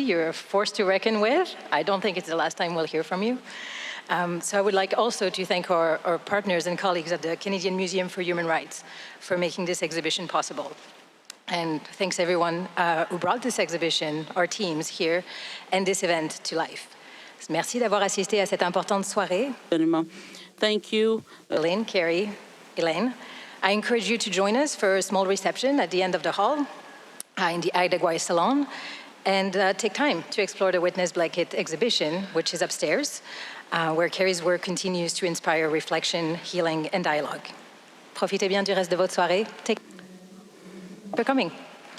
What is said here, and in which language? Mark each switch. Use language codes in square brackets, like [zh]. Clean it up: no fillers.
[en] You're a force to reckon with. I don't think it's the last time we'll hear from you. So I would like also to thank our partners and colleagues at the Canadian Museum for Human Rights for making this exhibition possible. And thanks everyone who brought this exhibition, our teams here, and this event to life. [fr] Merci d'avoir assisté à cette importante soirée. [en] Thank you. Elaine, Carey, Elaine. I encourage you to join us for a small reception at the end of the hall in the Agdegwai Salon, and take time to explore the Witness Blanket exhibition, which is upstairs, where Carey's work continues to inspire reflection, healing, and dialogue. [fr] Profitez bien du reste de votre soirée. [en] For coming.